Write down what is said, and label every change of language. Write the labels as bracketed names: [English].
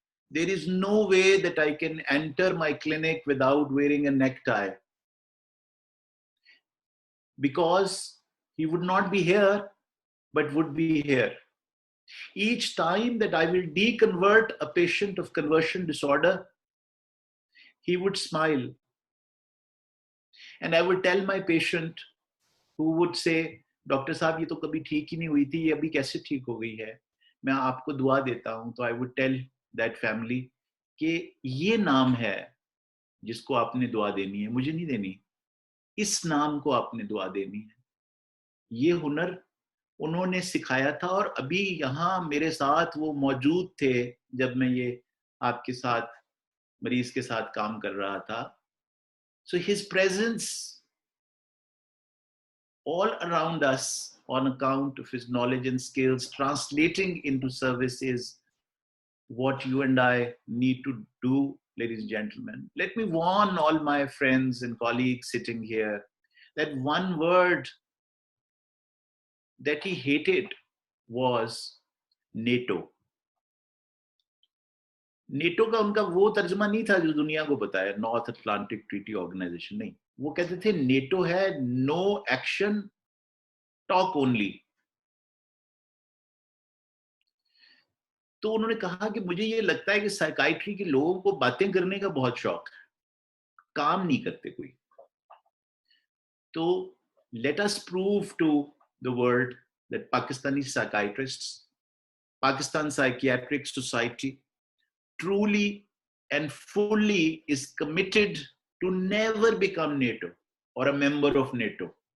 [English] There is no way that I can enter my clinic without wearing a necktie, because he would not be here, but would be here. Each time that I will deconvert a patient of conversion disorder, he would smile. And I would tell my patient, who would say, [Hindi] doctor साहब ये तो कभी ठीक ही नहीं हुई थी, ये अभी कैसे ठीक हो गई है, मैं आपको दुआ देता हूं. तो [English] I would tell that family [Hindi] कि ये नाम है जिसको आपने दुआ देनी है, मुझे नहीं देनी, इस नाम को आपने दुआ देनी है. ये हुनर उन्होंने सिखाया था और अभी यहाँ मेरे साथ वो मौजूद थे जब मैं ये आपके साथ मरीज के साथ काम कर रहा था. [English] So his presence all around us on account of his knowledge and skills translating into service is what you and I need to do, ladies and gentlemen. Let me warn all my friends and colleagues sitting here that one word that he hated was NATO. [Hindi] NATO का उनका वो तर्जमा नहीं था जो दुनिया को बताया, नॉर्थ अटलांटिक ट्रीटी ऑर्गेनाइजेशन, नहीं. वो कहते थे नेटो है [English] No action talk only. [Hindi] तो उन्होंने कहा कि मुझे ये लगता है कि साइकाइट्री के लोगों को बातें करने का बहुत शौक है, काम नहीं करते कोई. तो [English] let us prove to the world that Pakistani psychiatrists, Pakistan Psychiatric Society truly and fully is committed to never become NATO or a member of NATO.